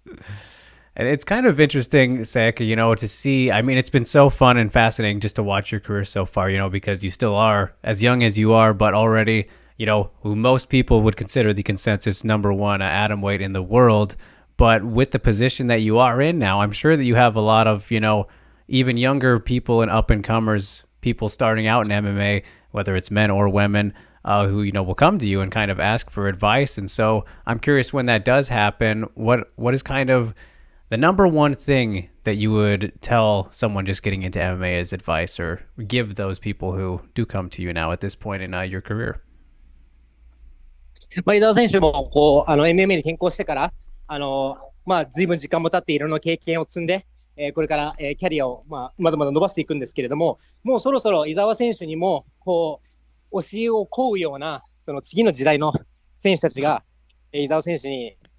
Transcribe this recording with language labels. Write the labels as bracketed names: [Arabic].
[English] Yes. And it's kind of interesting, Seika, to see. I mean, it's been so fun and fascinating just to watch your career so far, because you still are as young as you are, but already, who most people would consider the consensus number one atom weight in the world. But with the position that you are in now, I'm sure that you have a lot of, even younger people and up and comers, people starting out in MMA, whether it's men or women, who will come to you and kind of ask for advice. And so I'm curious, when that does happen, what is kind of the number one thing that you would tell someone just getting into MMA as advice, or give those people who do come to you now at this point in your career? [Japanese] 伊沢選手もMMA に転向してから、随分時間も経っていろんな経験を積んで、これから、キャリアを、まだまだ伸ばしていくんですけれども、もうそろそろ伊沢選手にも教えを請うようなその次の時代の選手たちが、伊沢選手に